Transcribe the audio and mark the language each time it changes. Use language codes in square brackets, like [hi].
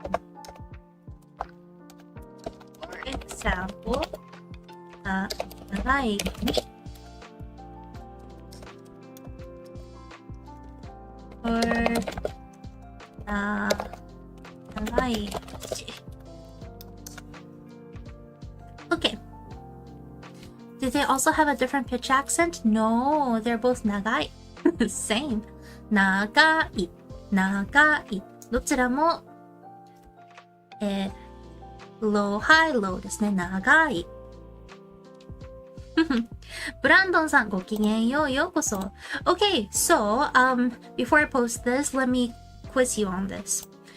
[en] For example, [ja] 長い髪 [en] or [ja] 長い口 [en] Okay. Do they also have a different pitch accent? No, they're both 長い Same. [ja] 長い長いどちらも [en] low, high, low [ja] ですね。長いブランドンさん、ごきげんよう、ようこそ。 [en] Okay, so, before I post this, let me quiz you on this.